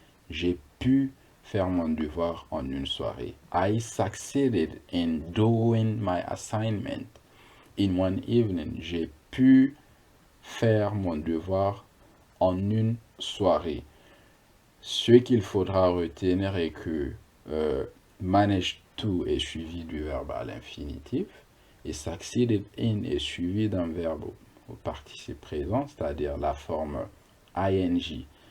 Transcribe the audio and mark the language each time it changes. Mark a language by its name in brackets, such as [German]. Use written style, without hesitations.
[French] J'ai pu faire mon devoir en une soirée. [English] I succeeded in doing my assignment in one evening. [French] J'ai pu faire mon devoir en une soirée. Ce qu'il faudra retenir est que manage to est suivi du verbe à l'infinitif et succeeded in est suivi d'un verbe au participe présent, c'est-à-dire la forme ing.